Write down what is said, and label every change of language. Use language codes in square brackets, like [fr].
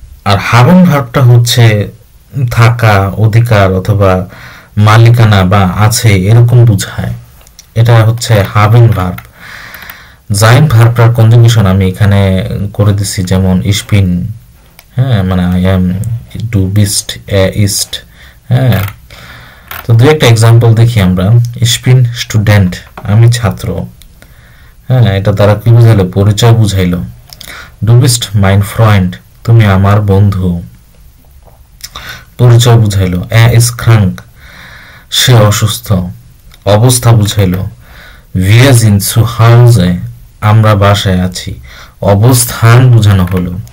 [bn] আর হাবেন ভার্বটা হচ্ছে থাকা, অধিকার অথবা মালিকানা বা আছে এরকম বোঝায়। এটা হচ্ছে হাবেন ভার্ব। জাইন ভার্বটার কনজুগেশন আমি এখানে করে দিছি, যেমন [de] ich bin, [bn] হ্যাঁ, মানে I am, do beast, east. হ্যাঁ, তো দু একটা এক্সাম্পল দেখি আমরা। [de] ich bin Student, [bn] আমি ছাত্র। হ্যাঁ, এটা দ্বারা কি বুঝাইলো? পরিচয় বুঝাইলো। [de] du bist mein Freund, [bn] তুমি আমার বন্ধু, পরিচয় বুঝাইলো। [de] ist krank, [bn] সে অসুস্থ, অবস্থা বুঝাইলো। [de] wir sind zu Hause, [bn] আমরা বাসায় আছি, অবস্থান বোঝানো হলো।